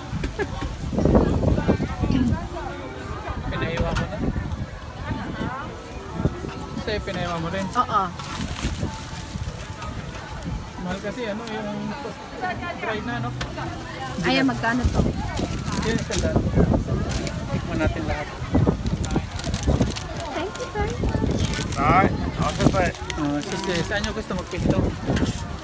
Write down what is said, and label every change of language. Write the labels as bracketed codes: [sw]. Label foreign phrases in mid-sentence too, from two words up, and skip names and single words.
[tl] Pinaiwa mo na? Sa'yo pinaiwa mo rin? Oo. Mahal kasi ano yung dry na no? Ayan, magkano to? Yun yung sandal. Tikman natin lahat. [en] Thank you very much. [zh] 来，好，谢谢。 [tl] Sige, saan nyo gusto magpisto?